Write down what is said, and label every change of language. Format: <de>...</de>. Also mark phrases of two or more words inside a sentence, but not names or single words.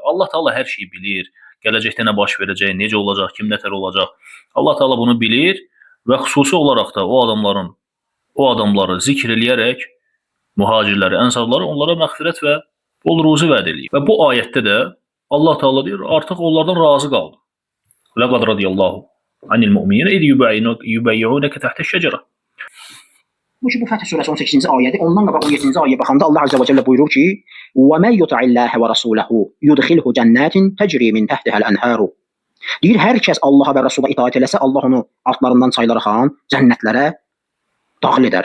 <az>Allah Taala hər şeyi bilir. gələcəkdə nə baş verəcək, necə olacaq, kim nətər olacaq. Allah Taala bunu bilir və xüsusi olaraq da o adamları zikr eləyərək mühacirləri, ənsarları onlara məğfirət və bol ruzi vəd eləyir. Və bu ayətdə də Allah Taala deyir, artıq onlardan razı qaldım.</az> <ar>لقد رضي الله عن المؤمنين إذ يبايعونك تحت الشجرة.</ar> <az>Bu Fəth surəsi 18-ci ayədir. Ondan qabaq 17-ci ayəyə baxanda Allah</az> <ar>عز وجل</ar> <az>buyurur ki:</az> <ar>"ومن يطع الله ورسوله يدخله جنات تجري من تحتها الأنهار."</ar> <az>Deyir, hər kəs Allaha və Rəsula itaat eləsə, Allah onu altlarından çaylar axan cənnətlərə daxil edər.</az>